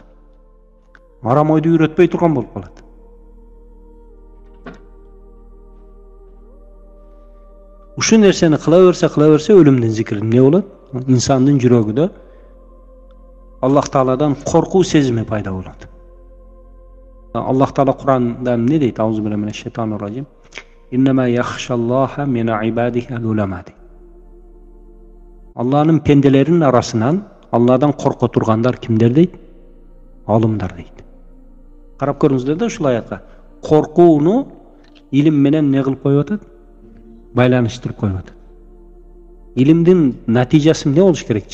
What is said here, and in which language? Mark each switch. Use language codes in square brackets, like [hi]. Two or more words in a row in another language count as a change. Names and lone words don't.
[ky] Арам ойду үйрөтпөй турган болуп калат. Ушу нерсени кыла берсе өлүмдүн зикри эмне болот? Инсандын жүрөгүндө Аллах Тааладан коркуу сезими пайда болот. Аллах Таала Кур'анда эмне дейт? [ar] أعوذ بالله من الشيطان الرجيم. إنما يخشى الله من عباده العلماء. [ky] Алланын пенделеринин арасынан Алладан корко тургандар кимдер дейт? Алымдар дейт. Карап көрүңүздөр да ушул аятка. Коркууну илим менен не кылып коюп атат? Байланыштырып коюп атат. Илимдин натыйжасы эмне болуш керек?